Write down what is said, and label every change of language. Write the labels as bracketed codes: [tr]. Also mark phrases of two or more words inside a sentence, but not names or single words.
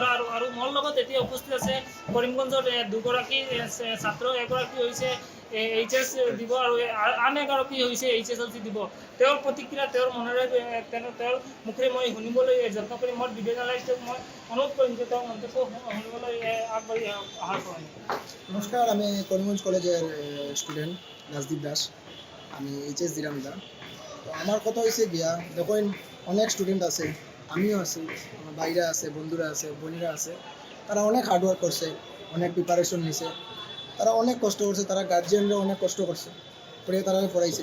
[as] আৰু মোৰ লগত এতিয়া উপস্থিত আছে কৰিমগঞ্জৰ দুগৰাকী ছাত্ৰ, এগৰাকী হৈছে HS দিব আৰু আন এগৰাকী হৈছে HSLC দিব। তেওঁৰ প্ৰতিক্ৰিয়া তেওঁৰ মনেৰে তেওঁৰ মুখেৰে মই শুনিবলৈ যত্ন কৰিম। মই [en] video journalistক [as] মই অনুৰোধ কৰিম যে তেওঁ মন্তব্য শুনিবলৈ আগবাঢ়ি অহাৰ কাৰণে। [bn] নমস্কার, আমি করিমগঞ্জ কলেজের স্টুডেন্ট রাজদীপ দাস। আমি HS দিলাম দা। তো আমার কথা হয়েছে গিয়া, দেখুন অনেক স্টুডেন্ট আছে, আমিও আছি, আমার ভাইরা আছে, বন্ধুরা আছে, বোনেরা আছে। তারা অনেক হার্ডওয়ার্ক করছে, অনেক প্রিপারেশন নিছে, তারা অনেক কষ্ট করছে, তারা গার্জিয়ানরা অনেক কষ্ট করছে, পড়ে তারা পড়াইছে।